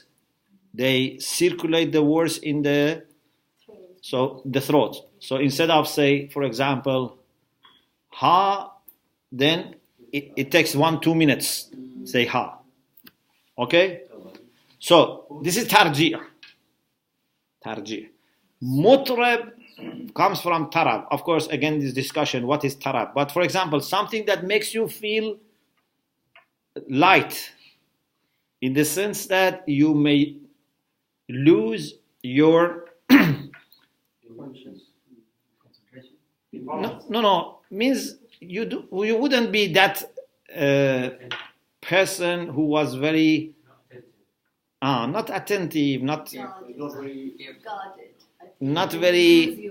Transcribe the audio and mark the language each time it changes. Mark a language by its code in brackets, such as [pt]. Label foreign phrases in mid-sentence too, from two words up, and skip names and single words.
[en] They circulate the words in the throat. So instead of say, for example, ha, then it takes 1-2 minutes. Say ha. Okay? So this is tarji'. Tarji'. Mutrab comes from tarab. Of course, again, this discussion, what is tarab? But for example, something that makes you feel light, in the sense that you may lose your no, means you wouldn't be that person who was very not attentive, not very